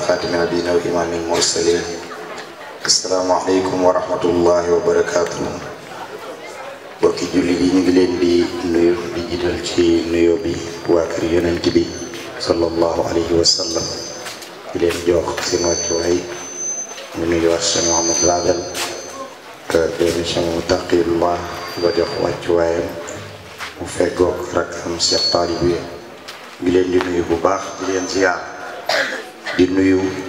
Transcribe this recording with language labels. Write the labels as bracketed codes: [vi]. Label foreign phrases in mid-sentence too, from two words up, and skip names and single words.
[ar] خاتم نبينا وإمام المرسلين السلام عليكم ورحمة الله وبركاته [wo] bokki julli yi ñu ngi leen di nuyu di jiital ci nuyo bi waa kër yonent bi [ar] صلى الله عليه وسلم [wo] di leen jox seen wàccuwaay ñu nuyu wax Cheikh Mouhamed Fadel doomi Cheikh Taqiyullah ba jox wàccuwaayam mu feggoog rakkam Cheikh Talib bi ngi leen di nuyu bu baax di leen ziar di nuyu